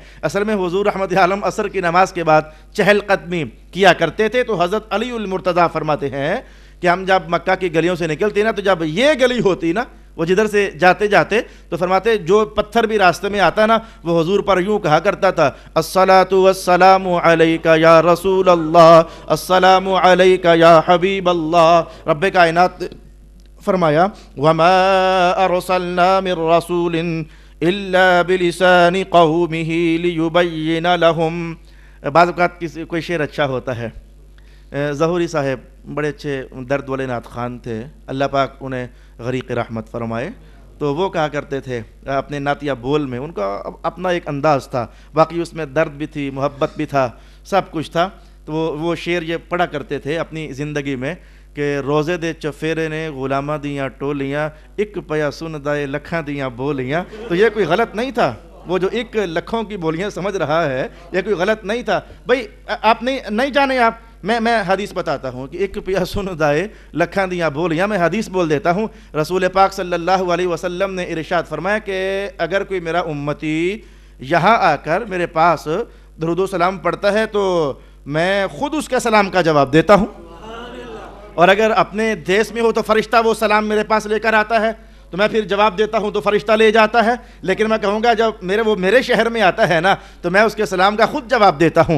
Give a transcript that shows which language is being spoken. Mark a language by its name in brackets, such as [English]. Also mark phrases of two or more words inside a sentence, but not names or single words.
[Urdu] اصل میں حضور رحمت عالم عصر کی نماز کے بعد چہل قدمی کیا کرتے تھے، تو حضرت علی المرتضیٰ فرماتے ہیں کہ ہم جب مکہ کی گلیوں سے نکلتے نا، تو جب یہ گلی ہوتی نا، وہ جدھر سے جاتے جاتے تو فرماتے جو پتھر بھی راستے میں آتا نا وہ حضور پر یوں کہا کرتا تھا [Arabic] الصلاۃ والسلام علیک یا رسول اللہ، السلام علیک یا حبیب اللہ۔ [Urdu] رب کائنات فرمایا [Arabic] وما ارسلنا من رسول الا بلسان قومه ليبين لهم۔ [Urdu] بعض اوقات کوئی شعر اچھا ہوتا ہے، ظہوری صاحب بڑے اچھے درد والے نعت خوان تھے، اللہ پاک انہیں غریق رحمت فرمائے، تو وہ کہا کرتے تھے اپنے نعتیہ بول میں، ان کا اپنا ایک انداز تھا، باقی اس میں درد بھی تھی، محبت بھی تھا، سب کچھ تھا، تو وہ شعر یہ پڑھا کرتے تھے اپنی زندگی میں کہ [Punjabi] روزے دے چفیرے نے غلامہ دیاں ٹولیاں، ایک پیا سن دائے لکھاں دیاں بولیاں۔ [Urdu] تو یہ کوئی غلط نہیں تھا، وہ جو ایک لکھوں کی بولیاں سمجھ رہا ہے یہ کوئی غلط نہیں تھا بھائی، آپ نہیں جانے آپ، میں حدیث بتاتا ہوں کہ [Punjabi] ایک پیا سن دائے لکھاں دیاں بولیاں، [Urdu] میں حدیث بول دیتا ہوں۔ رسول پاک [Arabic] صلی اللہ علیہ وسلم [Urdu] نے ارشاد فرمایا کہ اگر کوئی میرا امتی یہاں آ کر میرے پاس درود و سلام پڑھتا ہے تو میں خود اس کے سلام کا جواب دیتا ہوں، اور اگر اپنے دیس میں ہو تو فرشتہ وہ سلام میرے پاس لے کر آتا ہے تو میں پھر جواب دیتا ہوں تو فرشتہ لے جاتا ہے، لیکن میں کہوں گا جب وہ میرے شہر میں آتا ہے نا تو میں اس کے سلام کا خود جواب دیتا ہوں۔